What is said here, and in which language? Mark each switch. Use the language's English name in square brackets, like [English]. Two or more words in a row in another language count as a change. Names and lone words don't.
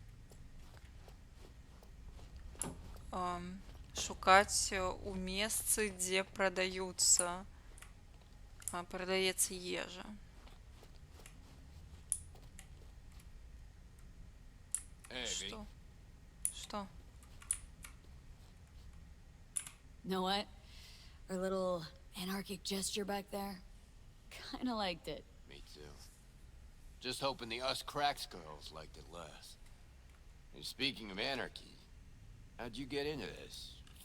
[Belarusian] шукаць у месцы, дзе прадаецца ежа. Што? Што? [English] Know what? Our little anarchic gesture back there? Kinda liked it. Me too. Just hoping the us cracks girls liked it less. And speaking of anarchy, how'd you get into this?